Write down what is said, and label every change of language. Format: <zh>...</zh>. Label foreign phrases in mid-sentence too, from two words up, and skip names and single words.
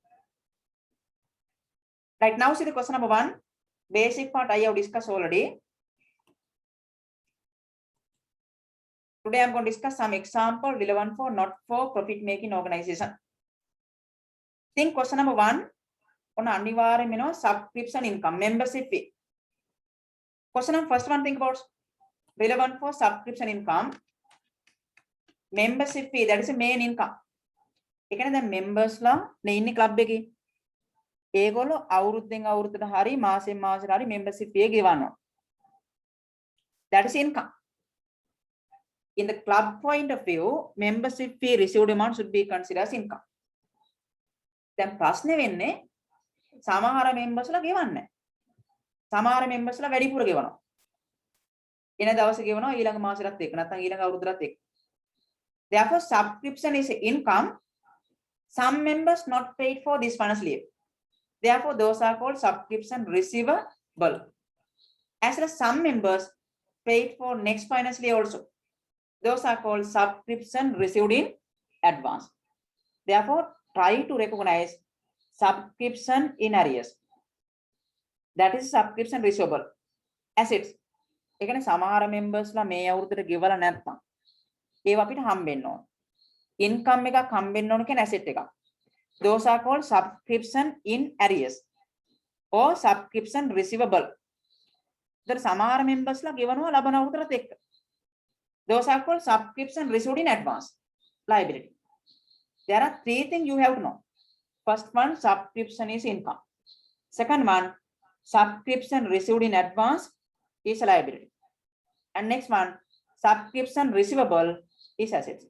<en>Right now, see the question number 1. Basic part I have discussed already. Today I'm going to discuss some example relevant for not for profit making organization. Think question number 1 on</en> <si>අනිවාර්යයෙන්ම වෙනවා</si> <en>subscription income, membership fee. Question number first one, think about relevant for subscription income, membership fee, that is the main income.</en> <si>ඒ කියන්නේ දැන් members ලා නේ ඉන්නේ club එකේ. ඒගොල්ලෝ අවුරුද්දෙන් අවුරුද්දට හරි මාසෙන් මාසෙට හරි</si> <en>membership fee</en> <si>ගෙවනවා.</si> <en>That is income. In the club point of view, membership fee received amount should be considered as income.</en> <si>දැන් ප්‍රශ්නේ වෙන්නේ සමහර members ලා ගෙවන්නේ නැහැ. සමහර members ලා වැඩිපුර ගෙවනවා. එන දවසේ ගෙවනවා ඊළඟ මාසෙටත් එක්ක නැත්නම් ඊළඟ අවුරුද්දටත් එක්ක.</si> <en>Therefore, subscription is income. Some members not paid for this financial year. Therefore, those are called subscription receivable. As well as some members paid for next financial year also. Those are called subscription received in advance. Therefore, try to recognize subscription in arrears. That is subscription receivable. Assets.</en> <si>ඒ කියන්නේ සමහර members ලා මේ අවුරුද්දට ගෙවලා නැත්නම් ඒව අපිට හම්බෙන්න ඕන. income එකක් හම්බෙන්න ඕන කියන asset එකක්.</si> <en>Those are called subscription in arrears or subscription receivable.</en> <si>ඒතර සමහර members ලා ගෙවනවා ලබන අවුරුද්දට එක්ක.</si> <en>Those are called subscription received in advance. Liability. There are 3 things you have to know. First one, subscription is income. Second one, subscription received in advance is a liability. And next one, subscription receivable is assets.</en>